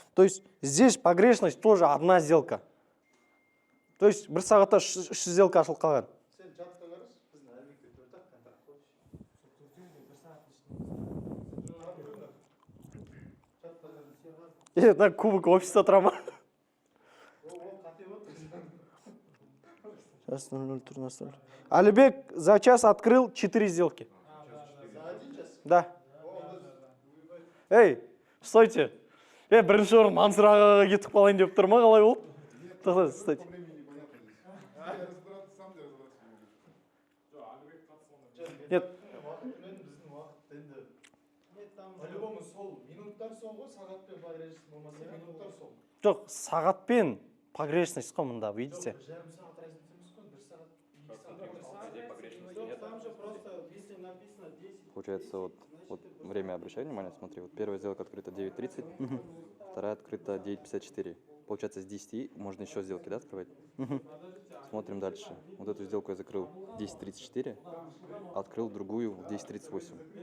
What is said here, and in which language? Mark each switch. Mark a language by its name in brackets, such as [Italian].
[Russian] То есть здесь погрешность тоже одна сделка. [Kazakh] То есть бір сағатта 3 сделка ашылып қалған. Сен жатқа қараш, біздің Алибекте 4-ақ контракт қойшы. На кубок офиста тұра ма? [Russian] Сейчас 0:0 Алибек за час открыл 4 сделки. За 1 час? Да. Эй, стойте. [Kazakh] Бірінші орын Мансұр ағаға кетіп қалайын деп тұр ма, қалай болды? Тоқтаңыз, [Russian] стойте. Нет. По-любому [Kazakh] сол, минуттар сол ғой, сағатпен погрешность болмаса, минуттар сол. Жоқ, сағатпен погрешность қой мұнда, [Russian] видите? [Kazakh] Жарым сағат разница емес қой, 1 сағат, 2 сағат. [Russian] Там же просто, если написано 10. Получается, вот время обращай внимание, смотри, вот первая сделка открыта 9:30, вторая открыта 9:54. Получается, с 10 можно еще сделки, да, открывать? Смотрим дальше. Вот эту сделку я закрыл в 10:34, открыл другую в 10:38.